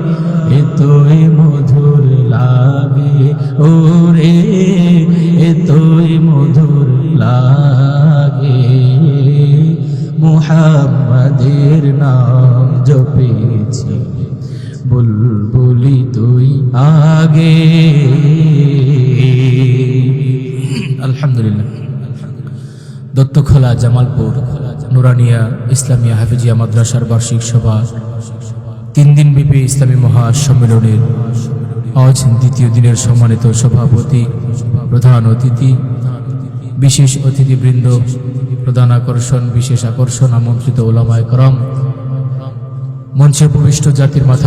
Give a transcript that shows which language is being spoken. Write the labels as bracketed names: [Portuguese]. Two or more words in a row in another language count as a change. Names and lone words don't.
[Bangla] এতোই মধুর লাগে ওরে এতোই মধুর লাগে। মুহাম্মদের নাম জপেছি বুলবুলি তুই আগে। আলহামদুলিল্লাহ। দত্তখোলা জামালপুর নুরানিয়া ইসলামিয়া হাফিজিয়া মাদ্রাসার বার্ষিক সভা 3 দিনব্যাপী ইসলামী মহাসম্মেলনের আজ দ্বিতীয় দিনের সম্মানিত সভাপতি, প্রধান অতিথি, বিশেষ অতিথিবৃন্দ, প্রধান আকর্ষণ, বিশেষ আকর্ষণ, আমন্ত্রিত ওলামায়ে কেরাম, মঞ্চে উপবিষ্ট জাতির মাথার